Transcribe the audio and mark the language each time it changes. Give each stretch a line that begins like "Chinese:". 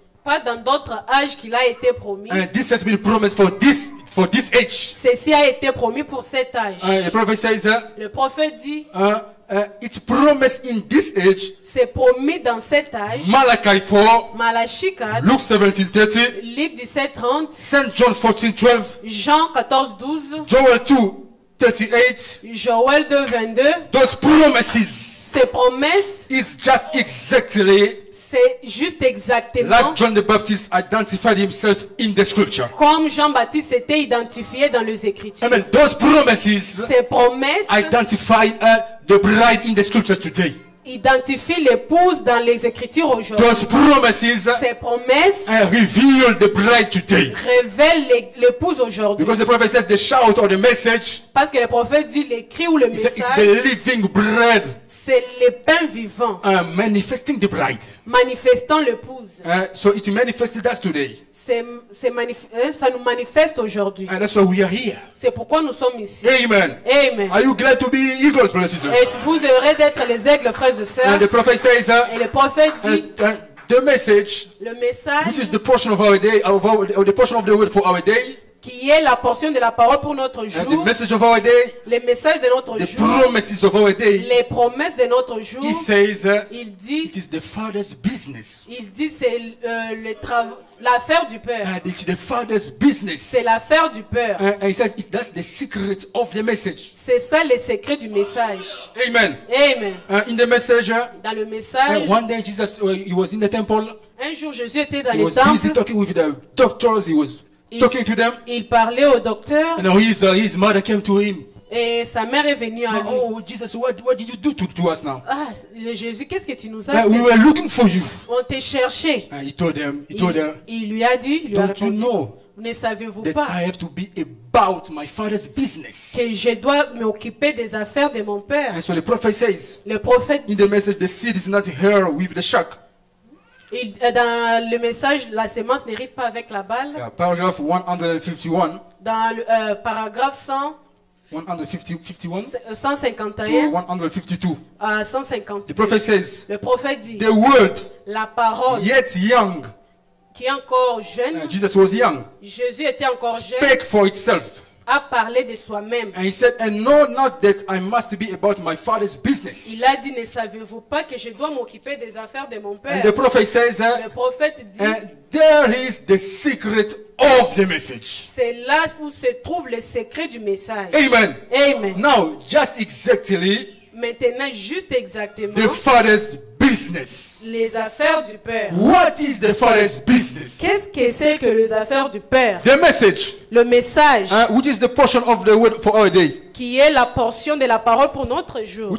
French: pas dans d'autres âges qu'il a été promis.
English: And this has been promised for this age.
French: Ceci a été promis pour cet âge.
English: The prophet says,
French: Le prophète dit,
English: it's promised in this age.
French: c'est promis dans cet âge.
English: Malachi 4,
French: Malachie 4,
English: Luke 17:30,
French: Luc 17, 30,
English: St. John 14:12,
French: Jean 14, 12,
English: Joel 2:38.
French: Joël 2, 22.
English: Those promises
French: Ces promesses,
English: is just exactly
French: c'est juste exactement
English: like John the Baptist identified himself in the scripture.
French: comme Jean-Baptiste s'était identifié dans les Écritures.
English: Amen. Those promises
French: Ces promesses
English: identify the bride in the scriptures today.
French: identifient l'épouse dans les Écritures aujourd'hui.
English: Those promises
French: Ces promesses
English: reveal the bride today.
French: révèlent l'épouse aujourd'hui.
English: Because the prophet says the shout or the message,
French: Parce que le prophète dit l'écrit ou le
English: he said it's
French: message,
English: the living bread
French: c'est le pain vivant
English: manifesting the bride.
French: manifestant l'épouse.
English: So it manifested us today.
French: Ça nous manifeste aujourd'hui.
English: And that's why we are here.
French: C'est pourquoi nous sommes ici.
English: Amen.
French: Amen.
English: Are you glad to be eagles, brothers and sisters?
French: Êtes-vous heureux d'être les aigles, frères et sœurs?
English: And the prophet says,
French: Et le prophète dit,
English: the message,
French: le message
English: which is the portion of our day, or the portion of the word for our day,
French: qui est la portion de la parole pour notre
English: and the
French: jour,
English: message of our day,
French: les messages de notre
English: the
French: jour,
English: promises of our day,
French: les promesses de notre jour,
English: he says,
French: il dit,
English: it is the Father's business.
French: c'est l'affaire du Père.
English: It's the Father's business.
French: C'est l'affaire du Père.
English: And he says that's the secret of the message.
French: C'est ça le secret du message.
English: Amen.
French: Amen.
English: In the message,
French: Dans le message,
English: one day Jesus, he was in the temple.
French: un jour Jésus était dans
English: He
French: le
English: was busy
French: temple.
English: talking with the doctors. He was talking to them.
French: Il parlait au docteur
English: And now his mother came to him.
French: et sa mère est venue à lui.
English: Oh, Jesus, what did you do to us now?
French: Ah, Jésus, qu'est-ce que tu nous as
English: We
French: fait?
English: were looking for you.
French: On t'a cherché.
English: And he told her,
French: Il lui a dit, il lui a
English: don't you
French: répondu,
English: know
French: ne savez-vous
English: that
French: pas
English: I have to be about my Father's business?
French: que je dois m'occuper des affaires de mon Père?
English: And so the prophet says,
French: Le prophète,
English: in the message, the seed is not here with the shock.
French: dans le message, la sémence n'hérite pas avec la balle.
English: Paragraph 151.
French: Dans le paragraphe
English: 151 to
French: 151
English: 152.
French: à 150,
English: The prophet says,
French: le prophète dit,
English: the word,
French: la parole
English: yet young,
French: qui est encore jeune,
English: Jesus was young,
French: Jésus était encore jeune,
English: spake for itself.
French: a parlé de soi-même.
English: And he said, and know not that I must be about my father's business.
French: Il a dit, ne savez-vous pas que je dois m'occuper des affaires de mon père?
English: And the prophet says,
French: Le prophète dit,
English: and there is the secret of the message.
French: c'est là où se trouve le secret du message.
English: Amen.
French: Amen.
English: Now, just exactly
French: Maintenant, juste exactement,
English: the father's business.
French: les affaires du père.
English: What is the father's business?
French: Qu'est-ce que c'est que les affaires du père?
English: The message,
French: Le message,
English: which is the portion of the word for our day,
French: qui est la portion de la parole pour notre jour,